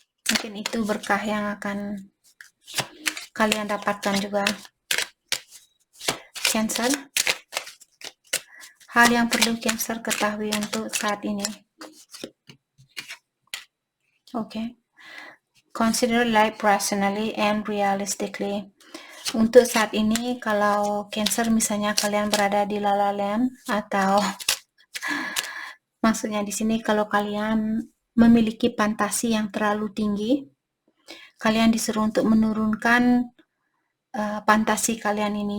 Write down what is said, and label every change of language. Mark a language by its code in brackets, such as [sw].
[id] Mungkin itu berkah yang akan kalian dapatkan juga. Cancer. Hal yang perlu Cancer ketahui untuk saat ini. Oke. [en] Consider life rationally and realistically. [id] Untuk saat ini, kalau Cancer misalnya kalian berada di La La Land, atau maksudnya di sini kalau kalian memiliki fantasi yang terlalu tinggi, kalian disuruh untuk menurunkan fantasi kalian ini.